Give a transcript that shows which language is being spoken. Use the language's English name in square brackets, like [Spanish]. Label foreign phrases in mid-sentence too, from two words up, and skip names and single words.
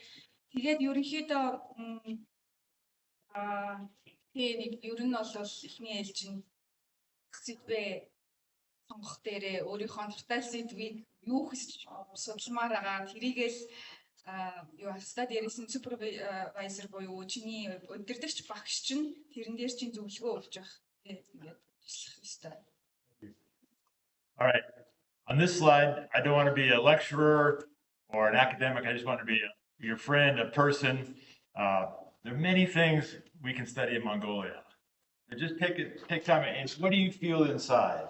[Mongolian] Тэгээд ерөнхийдөө нэг ер нь бол эхний ээлжинд сэдвээ сонгох дээрээ өөрийнхөө дуртай сэдвийг юу хийж судалмаар байгаа тэрийгэл юу хастаа дээрээс нь супервайзер буюу чиний удирдагч багш чинь тэрэн дээр чинь зөвлөгөө өгч явах ингээд туслах ёстой. [English] All right. On this slide, I don't want to be a lecturer or an academic. I just want to be your friend, a person. There are many things we can study in Mongolia. So just take time and what do you feel inside?